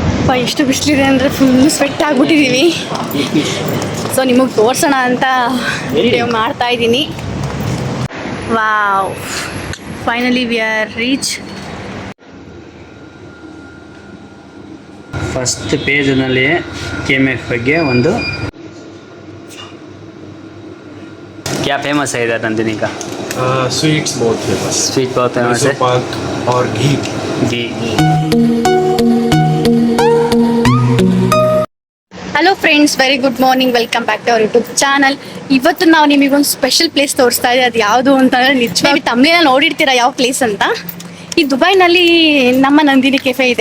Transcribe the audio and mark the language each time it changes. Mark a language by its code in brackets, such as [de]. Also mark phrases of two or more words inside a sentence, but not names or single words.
[kn] ಎಷ್ಟು ಬಿಸಿಲಿದೆ ಅಂದರೆ [en] full sweat [kn] ಆಗಿಬಿಟ್ಟಿದ್ದೀವಿ. ಸೊ ನಿಮಗೆ ತೋರಿಸೋಣ ಅಂತ ವಿಡಿಯೋ ಮಾಡ್ತಾ ಇದ್ದೀನಿ. [en] Wow, finally we are reach. [kn] ಫಸ್ಟ್ ಪೇಜ್ನಲ್ಲಿ KMF ಬಗ್ಗೆ ಒಂದು [hi] क्या फेमस है इधर नंदिनी का? स्वीट्स बहुत फेमस. स्वीट बहुत फेमस है. पाक और घी. [en] Hello friends, very good morning. Welcome back to our YouTube channel. [kn] ಇವತ್ತು ನಾವು ನಿಮಗೊಂದು [en] special place [kn] ತೋರಿಸ್ತಾ ಇದ್ದೀವಿ. ಅದು ಯಾವುದು ಅಂತಂದರೆ ನಿಜವಾಗಿ ತಮ್ಮನೇನ ನೋಡಿರ್ತೀರ ಯಾವ ಪ್ಲೇಸ್ ಅಂತ. ಈ ದುಬೈನಲ್ಲಿ ನಮ್ಮ ನಂದಿನಿ ಕೆಫೆ ಇದೆ.